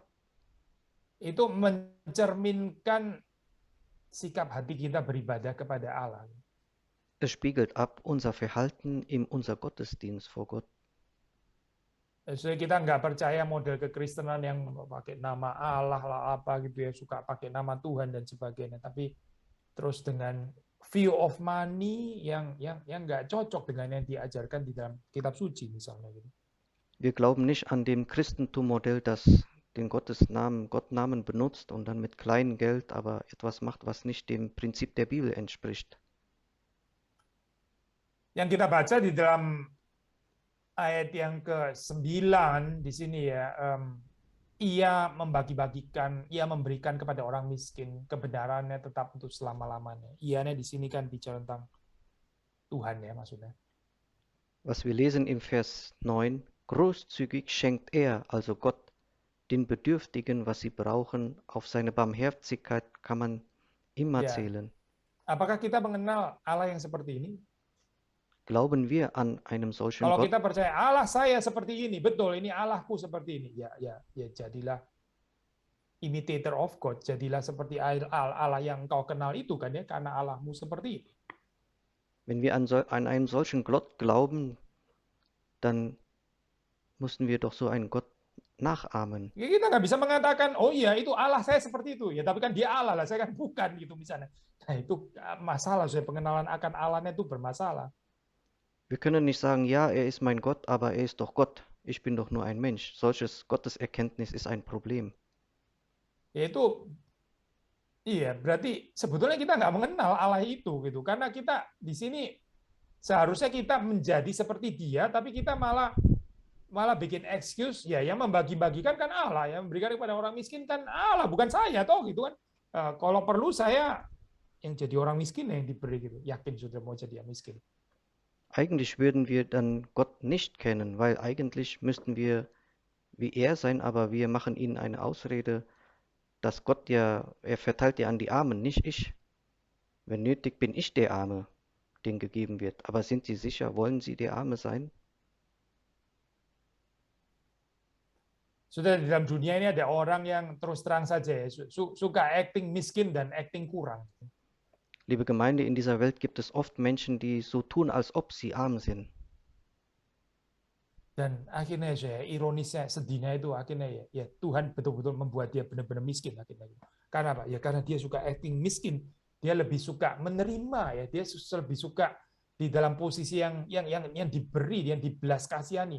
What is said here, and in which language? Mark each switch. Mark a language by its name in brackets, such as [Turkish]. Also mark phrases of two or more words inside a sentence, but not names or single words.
[Indonesian] Itu mencerminkan sikap hati kita beribadah kepada Allah. [German] Es spiegelt ab unser Verhalten in unser Gottesdienst vor Gott. [Indonesian] So, kita nggak percaya model kekristenan yang pakai nama Allah lah apa gitu ya, suka pakai nama Tuhan dan sebagainya, tapi terus dengan [English] view of money [Indonesian] yang nggak cocok dengan yang diajarkan di dalam kitab suci misalnya gitu. [German] Wir glauben nicht an dem Christentum-Modell, das den Gottnamen benutzt und dann mit kleinem Geld aber etwas macht, was nicht dem Prinzip der Bibel entspricht. [Indonesian] Yang kita baca di dalam ayat yang ke-9 di sini ya, ia membagi-bagikan, ia memberikan kepada orang miskin, kebenarannya tetap untuk selama-lamanya. Ianya di sini kan bicara tentang Tuhan ya maksudnya. [German] Was wir lesen im Vers 9, großzügig schenkt er, also Gott, den Bedürftigen, was sie brauchen. Auf seine Barmherzigkeit kann man immer [Indonesian] Ya, [German] zählen. [Indonesian] apakah kita mengenal Allah yang seperti ini? [German] Glauben wir an einem solchen [Indonesian] Kalau [German] Gott? [Indonesian] kita percaya Allah saya seperti ini, betul ini Allahku seperti ini, ya jadilah [English] imitator of God, [Indonesian] jadilah seperti Allah yang kau kenal itu kan ya, karena Allahmu seperti itu. [German] Wenn wir an einen solchen Gott glauben, dann müssen wir doch so einen Gott nachahmen. [Indonesian] Ya, kita nggak bisa mengatakan, oh iya itu Allah saya seperti itu, ya tapi kan dia Allah lah, saya kan bukan gitu misalnya. Nah itu masalah, saya pengenalan akan Allahnya itu bermasalah. [German] Wir können nicht sagen, ja, er ist mein Gott, aber er ist doch Gott. Ich bin doch nur ein Mensch. Solches Gotteserkenntnis ist ein Problem. [Indonesian] Yaitu iya, berarti sebetulnya kita nggak mengenal Allah itu gitu, karena kita di sini seharusnya kita menjadi seperti dia, tapi kita malah bikin excuse, ya yang membagi-bagikan kan Allah, yang memberikan kepada orang miskin kan Allah, bukan saya toh gitu kan. Kalau perlu saya yang jadi orang miskin yang diberi gitu, yakin sudah mau jadi yang miskin. [German] Eigentlich würden wir dann Gott nicht kennen, weil eigentlich müssten wir wie er sein, aber wir machen ihnen eine Ausrede, dass Gott ja, er verteilt ja an die Armen, nicht ich. Wenn nötig, bin ich der Arme, den gegeben wird. Aber sind Sie sicher, wollen Sie der Arme sein? [Indonesian] Sudah di dalam dunia ini ada orang yang terus terang saja ya, suka acting miskin dan acting kurang. [German] Liebe Gemeinde, in dieser Welt gibt es oft Menschen, die so tun, als ob sie arm sind. [Indonesian] Dan akhirnya saya ironisnya, sedihnya itu akhirnya ya Tuhan betul-betul membuat dia benar-benar miskin akhirnya. Karena apa? Ya karena dia suka acting miskin, dia lebih suka menerima ya, dia lebih suka di dalam posisi yang diberi, yang dibelas kasihani.